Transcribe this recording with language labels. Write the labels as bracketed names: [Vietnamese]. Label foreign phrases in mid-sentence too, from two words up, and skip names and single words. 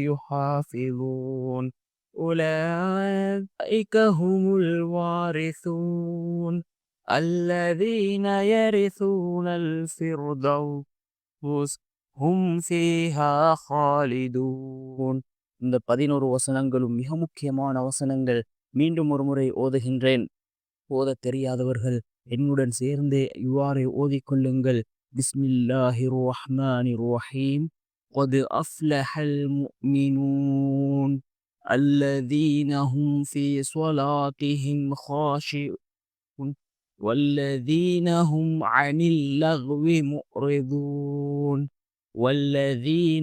[Arabic] يحافظون أولئك هم الوارثون الذين يرثون الفردوس هم فيها خالدون. [Tamil] இந்த 11 வசனங்களும் மிக முக்கியமான வசனங்கள். மீண்டும் ஒரு முறை ஓதுகின்றேன். ஓதத் தெரியாதவர்கள் என்னுடன் சேர்ந்து இவ்வாறு ஓதிக்கொள்ளுங்கள். [Arabic] بسم الله الرحمن الرحيم. قد أفلح المؤمنون الذين هم في صلاتهم خاشعون والذين هم عن اللغو معرضون والذين